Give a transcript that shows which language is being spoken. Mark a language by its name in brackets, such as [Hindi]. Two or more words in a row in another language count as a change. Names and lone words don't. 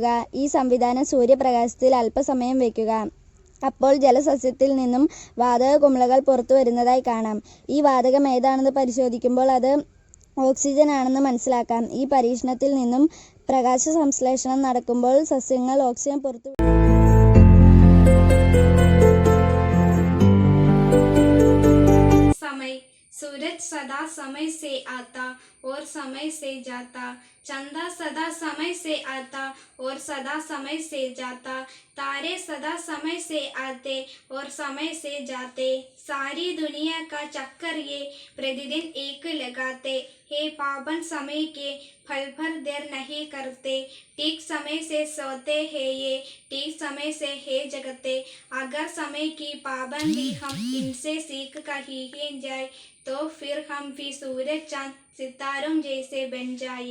[Malayalam] ഈ സംവിധാനം സൂര്യപ്രകാശത്തിൽ അല്പസമയം വയ്ക്കുക. അപ്പോൾ ജലസസ്യത്തിൽ നിന്നും വാതക കുമിളകൾ പുറത്തു വരുന്നതായി കാണാം. ഈ വാതകം ഏതാണെന്ന് പരിശോധിക്കുമ്പോൾ അത് ഓക്സിജൻ ആണെന്ന് മനസ്സിലാക്കാം. ഈ പരീക്ഷണത്തിൽ നിന്നും പ്രകാശ സംശ്ലേഷണം നടക്കുമ്പോൾ സസ്യങ്ങൾ ഓക്സിജൻ പുറത്തു. [Hindi] सूरज सदा समय से आता और समय से जाता, चंदा सदा समय से आता और सदा समय से जाता, तारे सदा समय से आते और समय से जाते, सारी दुनिया का चक्कर ये प्रतिदिन एक लगाते, हे पावन समय के फल भर देर नहीं करते, ठीक समय से सोते हैं ये, ठीक समय से है जगते, अगर समय की पाबंदी हम इनसे सीख कर ही जाए तो फिर हम भी सूरज चांद सितारों जैसे बन जाए।